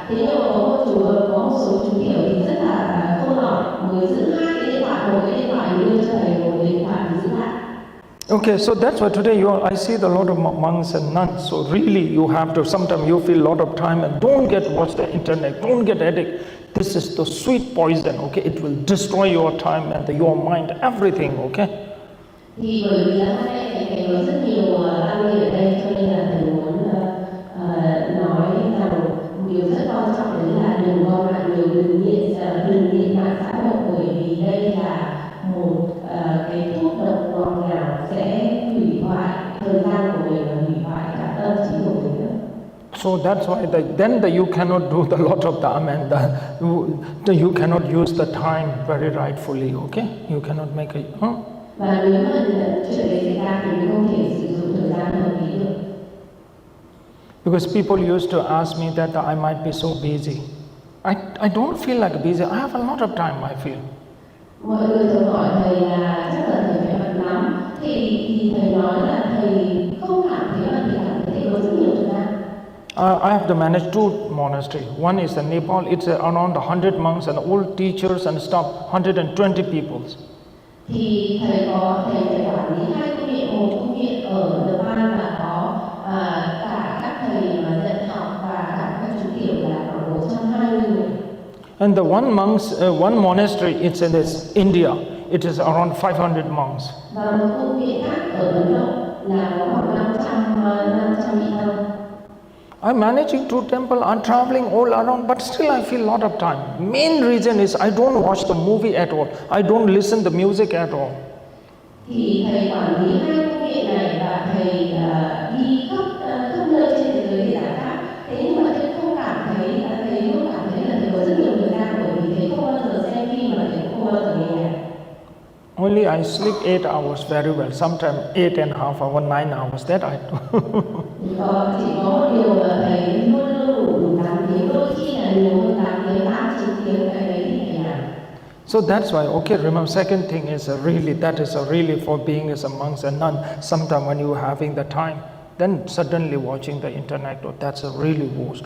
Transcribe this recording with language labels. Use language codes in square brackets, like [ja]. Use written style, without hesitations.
[vi] Thế nhưng mà có một số chú kiểu thì rất là khôn lỏi, mới giữ hai cái điện thoại, một cái điện thoại đưa cho thầy, một cái điện thoại thì giữ lại. [en] Okay, so that's why today I see a lot of monks and nuns. So really you have to, sometimes you feel a lot of time and don't watch the internet, don't get addict. This is the sweet poison, okay? It will destroy your time and your mind, everything, okay? [vi] Thì bởi vì là hôm nay thầy có rất nhiều tăng ni ở đây, cho nên là thầy muốn nói rằng điều rất quan trọng đấy là đừng gom lại nhiều, đừng nghiện mạng xã hội, bởi vì đây là một cái thuốc độc ngọt ngào sẽ hủy hoại thời gian của mình và hủy hoại cả tâm trí của mình nữa. [en] So that's why then you cannot do a lot of them, and you cannot use the time very rightfully, okay? You cannot make a... [vi] Và nếu mà chuyện đấy xảy ra thì mình không thể sử dụng thời gian hợp lý được. [en] Because people used to ask me that I might be so busy. I don't feel like busy. I have a lot of time, I feel. [vi] Mọi người thường hỏi thầy là chắc là thầy phải bận lắm. Thì thầy nói là thầy không cảm thấy bận, thầy cảm thấy thầy có rất nhiều thời gian. [en] I have to manage two monasteries. One is in Nepal. It's around 100 monks and all teachers and staff, 120 people. [vi] Thì thầy phải quản lý hai tu viện, một tu viện ở Nepal và có cả các thầy mà dạy học và cả các chú kiểu là khoảng 120 người. [en] And the one monastery, it's in India. It is around 500 monks. [vi] Và một tu viện khác ở Ấn Độ là có khoảng 500 vị tăng. [en] I'm managing two temples, I'm traveling all around, but still I feel a lot of time. Main reason is I don't watch the movie at all. I don't listen to music at all. [vi] Thì thầy quản lý hai tu viện này và thầy đi khắp nơi trên thế giới để giải pháp. Thế nhưng mà thầy không cảm thấy là thầy có rất nhiều thời gian, bởi vì thầy không bao giờ xem phim và thầy không bao giờ nghe nhạc. [en] Only I sleep 8 hours very well. Sometimes 8.5 hours, 9 hours. That I do. [vi] Chỉ có một điều là thầy luôn luôn đủ 8 tiếng, đôi khi là nhiều hơn 8 tiếng, 8-9 tiếng, cái đấy thì thầy làm. [en] So that's why, okay, remember, second thing is that is really for being as a monk and nun. Sometimes when you are having the time, then suddenly watching the internet, that's a really worst.